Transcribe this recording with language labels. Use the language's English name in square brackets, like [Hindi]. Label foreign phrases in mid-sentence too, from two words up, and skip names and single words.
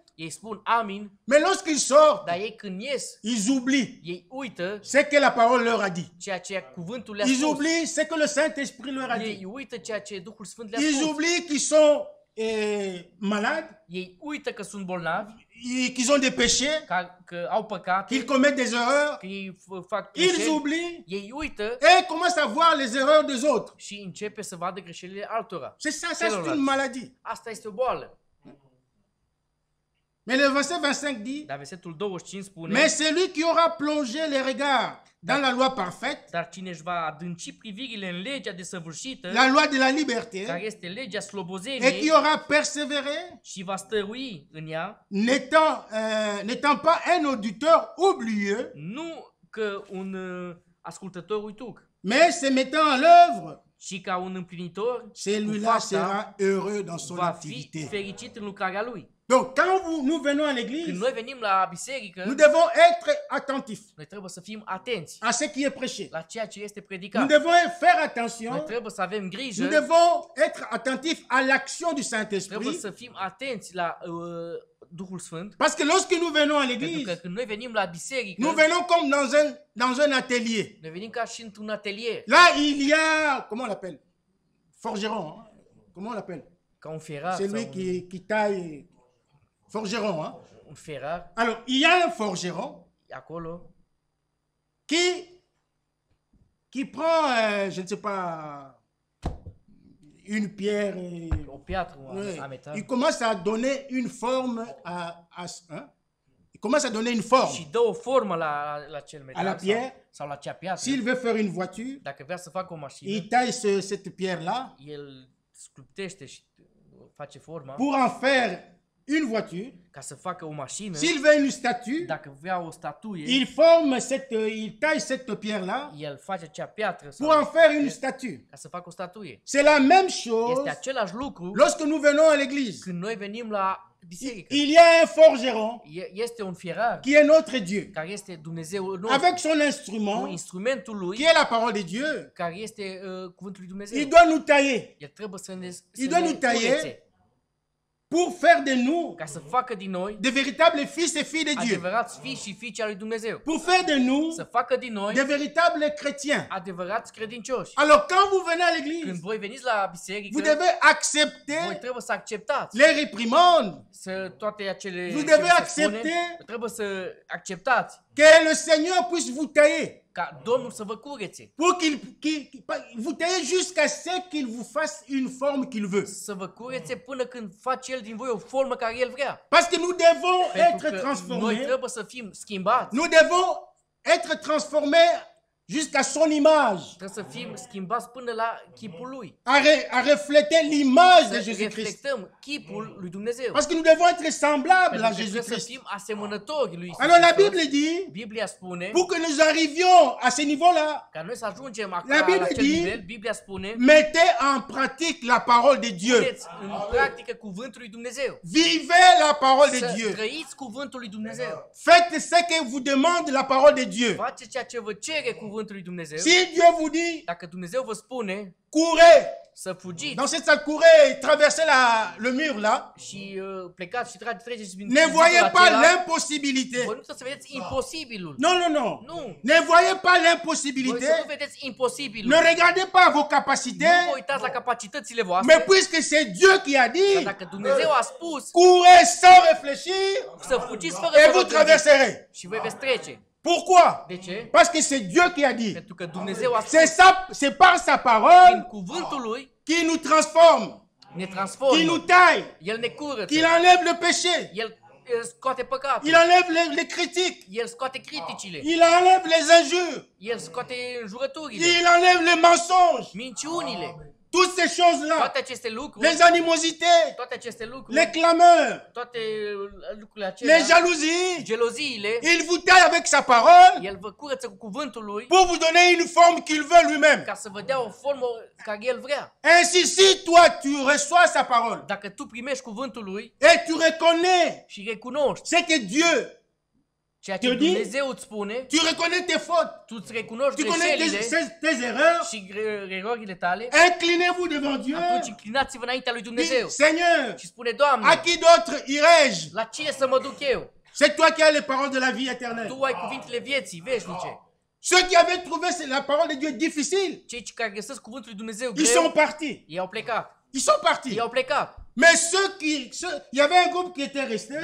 [Romanian] Ei spun amin, [French] Mais lorsqu'ils sortent, [Romanian] dar ei când ies, [French] ils oublient [Romanian] ei uită [French] ce que la parole leur a dit. [Romanian] ceea ce cuvântul le-a [French] Ils [Romanian] spus. [French] oublient ce que le Saint-Esprit leur a dit. [Romanian] Ei uită ceea ce Duhul Sfânt le-a [French] Ils [Romanian] spus. [French] oublient qu'ils sont malades, [Romanian] Ei uită că sunt bolnavi, [French] qu'ils ont des péchés, [Romanian] că au păcate, [French] qu'ils commettent des erreurs. [Romanian] că ei fac [French] Ils [Romanian] greșeli. [French] oublient [Romanian] Ei uită [French] et commencent à voir les erreurs des autres. [Romanian] și începe să vadă greșelile altora. [French] C'est ça, c'est une maladie. [Romanian] Asta este o boală. [French] Mais le verset 25 dit, [Romanian] Dar versetul 25 spune, [French] mais celui qui aura plongé les regards dans la loi parfaite, [Romanian] dar cine își va adânci privirile în legea desăvârșită, [French] la loi de la liberté, [Romanian] care este legea [French] et qui [Romanian] slobozeniei, [French] aura persévéré, [Romanian] și va stărui în ea, [French] n'étant pas un auditeur oublieux, [Romanian] nu că un ascultător uituc, [French] mais se mettant en l'œuvre, [Romanian] ci ca un împlinitor, cu [French] celui-là [Romanian] fapta, [French] sera heureux dans son [Romanian] va fi [French] activité. [Romanian] fericit în lucrarea lui. [French] Donc, quand nous venons à [Romanian] Când [French] l'église, [Romanian] noi venim la biserică, [French] nous devons être attentifs [Romanian] noi trebuie să fim atenți [French] à ce qui est prêché. [Romanian] la ceea ce este [French] Nous [Romanian] predicat. [French] devons faire [Romanian] Noi [French] attention, [Romanian] trebuie să avem grijă, [French] nous devons être attentifs à l'action du [Romanian] trebuie [French] Saint-Esprit, [Romanian] să fim atenți la Duhul Sfânt, [French] parce que lorsque nous venons à [Romanian] pentru că [French] l'église, [Romanian] când noi venim la biserică, [French] nous venons comme dans un atelier. [Romanian] noi venim ca și într-un atelier, [French] Là, il y a, comment on l'appelle? Forgeron, hein? Comment on l'appelle? [Romanian] ca un ferar, [French] C'est [Romanian] sau [French] lui qui taille. Forgeron, hein? [Romanian] un ferar, [French] Alors, il y a un forgeron [Romanian] acolo, [French] qui prend, je ne sais pas, une pierre. [Romanian] o piatră [French] Ouais. [Romanian] a metal, [French] Il commence à donner une forme hein? Il commence à donner une forme. [Romanian] și dă o formă la cel [French] À [Romanian] metal [French] la pierre. [Romanian] sau la cea piatră. [French] S'il veut faire une voiture, [Romanian] Dacă vrea să facă o mașină, [French] il taille cette pierre-là [Romanian] el sculptește și face forma [French] pour en faire une voiture. [Romanian] ca să facă o mașină. [French] S'il veut une statue, [Romanian] Dacă vrea o statuie, [French] il taille cette pierre-là [Romanian] el face acea piatră [French] pour en [Romanian] sau [French] faire une statue. [Romanian] ca să facă o statuie. [French] C'est la même [Romanian] Este [French] chose [Romanian] același lucru [French] lorsque nous venons à l'église. [Romanian] când noi venim la biserică. [French] Il y a un forgeron [Romanian] Este un fierar [French] qui est notre Dieu, [Romanian] care este Dumnezeul nostru, [French] avec son [Romanian] cu [French] instrument [Romanian] instrumentul lui, [French] qui est la parole de Dieu. [Romanian] care este cuvântul lui Dumnezeu. [French] Il doit nous tailler [Romanian] El trebuie să ne [French] Il doit nous tailler [Romanian] curețe, [French] pour faire de nous [Romanian] ca să facă din noi [French] de véritables fils et filles de Dieu, [Romanian] adevărați fii și fiice al lui Dumnezeu. [French] pour faire de nous [Romanian] Să facă din noi [French] de véritables chrétiens. [Romanian] adevărați credincioși. [French] Alors quand vous venez à [Romanian] Când [French] l'église, [Romanian] voi veniți la biserică, [French] vous devez [Romanian] voi [French] accepter [Romanian] trebuie să acceptați [French] les réprimandes, [Romanian] să toate acele [French] Vous [Romanian] ce [French] devez [Romanian] vi se spune, [French] accepter [Romanian] trebuie să acceptați [French] que le Seigneur puisse vous tailler, [Romanian] ca Domnul să vă curețe, [French] pour vous tailler jusqu'à ce qu'il vous fasse une forme qu'il veut. [Romanian] să vă curețe până când face El din voi o formă care El vrea. [French] Parce que nous devons [Romanian] Pentru [French] être [Romanian] că noi [French] transformés, [Romanian] trebuie să fim schimbați, [French] nous devons être transformés jusqu'à son image, [Romanian] Trebuie să fim schimbați până la chipul lui. [French] à refléter l'image de [Romanian] Să [French] Jésus-Christ. [Romanian] reflectăm chipul lui Dumnezeu. [French] Parce que nous devons être semblables [Romanian] Pentru [French] à [Romanian] că trebuie să [French] Jésus-Christ. [Romanian] fim asemănători lui Iisus [French] Alors la [Romanian] Hristos. [French] Bible dit, [Romanian] Biblia spune, [French] pour que nous arrivions à ce niveau-là, [Romanian] ca noi să ajungem [French] La [Romanian] acolo la [French] Bible [Romanian] acel [French] dit- [Romanian] nivel, Biblia spune, [French] mettez en pratique la parole de Dieu. [Romanian] puneți în practică cuvântul lui Dumnezeu. [French] Vivez la parole de [Romanian] Să [French] Dieu. [Romanian] trăiți cuvântul lui Dumnezeu. [French] Faites ce que vous demande la parole de Dieu. [Romanian] Faceți ceea ce vă cere cuvântul lui Dumnezeu. [French] Si Dieu vous dit, [Romanian] Dacă Dumnezeu vă spune [French] courez, [Romanian] să fugiți [French] dans cette salle, courez, traversez le mur là, [Romanian] și plecați și treceți prin [French] ne [Romanian] zidul [French] voyez pas [Romanian] acela, [French] l'impossibilité. [Romanian] voi nu trebuie să vedeți imposibilul. [French] Non, non, non. [Romanian] Nu. [French] Ne voyez pas [Romanian] Voi [French] l'impossibilité. [Romanian] să nu vedeți imposibilul. [French] Ne regardez pas vos [Romanian] Nu [French] capacités. [Romanian] vă uitați la capacitățile [French] Mais [Romanian] voastre. [French] puisque c'est Dieu qui a [Romanian] Dar [French] dit, [Romanian] dacă Dumnezeu a spus [French] courez sans réfléchir [Romanian] să fugiți fără [French] et [Romanian] să vă [French] vous [Romanian] gândiți [French] traverserez. [Romanian] și voi veți trece. [French] Pourquoi? [Romanian] De ce? [French] Parce que c'est Dieu qui a dit. [Romanian] Pentru că Dumnezeu a spus [French] C'est par sa [Romanian] prin [French] parole [Romanian] cuvântul lui [French] qu'il nous transforme, [Romanian] ne [French] qu'il nous [Romanian] transformă. [French] taille, [Romanian] El ne curăță. [French] qu'il enlève le péché, [Romanian] El scoate păcatul. [French] il enlève les critiques, [Romanian] El scoate criticile. [French] il enlève les injures, [Romanian] El scoate înjurăturile. [French] il enlève les mensonges. [Romanian] Minciunile. [French] Toutes ces choses-là, [Romanian] Toate aceste lucruri. [French] les animosités, [Romanian] Toate aceste lucruri. [French] les clameurs, [Romanian] Toate lucrurile acelea. [French] les jalousies, [Romanian] Geloziile. [French] il vous taille avec sa parole [Romanian] El vă curăță cu cuvântul lui [French] pour vous donner une forme qu'il veut lui-même. [Romanian] ca să vă dea o formă care el vrea. [French] Ainsi, si toi tu reçois sa parole [Romanian] Dacă tu primești cuvântul lui [French] et tu reconnais [Romanian] și recunoști [French] ce que Dieu, [Romanian] ceea ce [French] te dit, [Romanian] Dumnezeu îți spune, [French] tu reconnais tes fautes, [Romanian] tu îți recunoști [French] tu connais [Romanian] greșelile [French] tes erreurs, [Romanian] și erorile tale, [French] inclinez-vous devant Dieu [Romanian] atunci înclinați-vă înaintea lui Dumnezeu [French] Dis, Seigneur, [Romanian] și spune, Doamne, [French] à qui d'autre irai-je? [Romanian] la cine să mă duc eu? [French] C'est toi qui as les paroles de la vie éternelle. [Romanian] Tu ai cuvintele vieții veșnice. [French] Ceux qui avaient trouvé la parole de Dieu difficile, [Romanian] Cei care găsesc cuvântul lui Dumnezeu [French] ils sont [Romanian] greu, [French] partis. [Romanian] ei au plecat. [French] Ils sont partis. [Romanian] Ei au plecat. [French] Mais il y avait un groupe qui était resté,